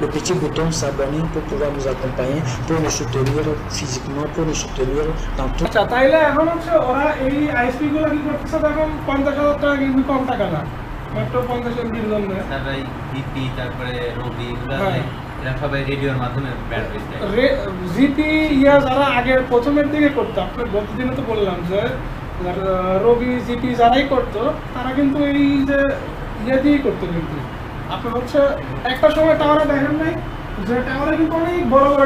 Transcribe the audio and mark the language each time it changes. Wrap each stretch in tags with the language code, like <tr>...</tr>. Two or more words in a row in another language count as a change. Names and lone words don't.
<fr>le petit bouton s'abonner pour pouvoir nous accompagner, pour nous soutenir physiquement, pour nous soutenir dans tout.</fr> <bn>আচ্ছা তাইলে এখন হচ্ছে ওরা এই আইএসপি গুলো কি করতেছে এখন 50,000 টাকা কিন্তু কম টাকা না মাত্র 50 এমবির জন্য তারপরে জিপি তারপরে রবি এগুলো হ্যাঁ। এরা সবাই রেডিওর মাধ্যমে ব্যান্ডউইথ দেয়। জিপি যারা আগে প্রথমের দিকে করতো আপনার গতদিনে তো বললাম যে রবি জিপি যারাই করতো তারা কিন্তু এই যে দিয়েই করতো কিন্তু আপনার হচ্ছে একটা সময় টাওয়ারে দেখেন নাই যে টাওয়ারে কিন্তু অনেক বড় বড়</bn>